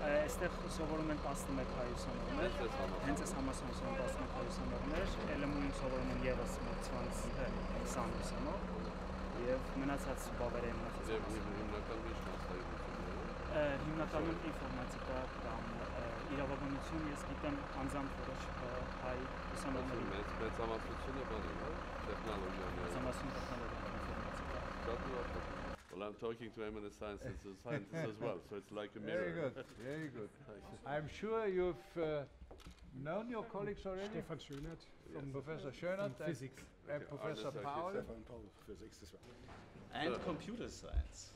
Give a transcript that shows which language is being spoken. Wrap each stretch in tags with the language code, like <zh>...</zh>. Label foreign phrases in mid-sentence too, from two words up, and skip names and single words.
<hy>այստեղ սովորում են 11 հայ ուսանողներ, հենց այս համալսարանում 11 հայ ուսանողներ, LMU-ին սովորում են ևս մոտ 20 ուսանող եւ մնացած բավարար հիմնականում ինֆորմատիկա կամ իրավաբանություն, ես գիտեմ անձամբ որոշ հայ ուսանողների մեծամասնությունը բանի, տեխնոլոգիաներ, մեծամասնություն ինֆորմատիկա.</hy> <en>Well, I'm talking to eminent scientists as well, so it's like a mirror. Very good. I'm sure you've known your colleagues already. Stefan Schönert from Professor Schönert from physics. And Professor Paul. Stefan Paul, physics as well. And computer science.</en>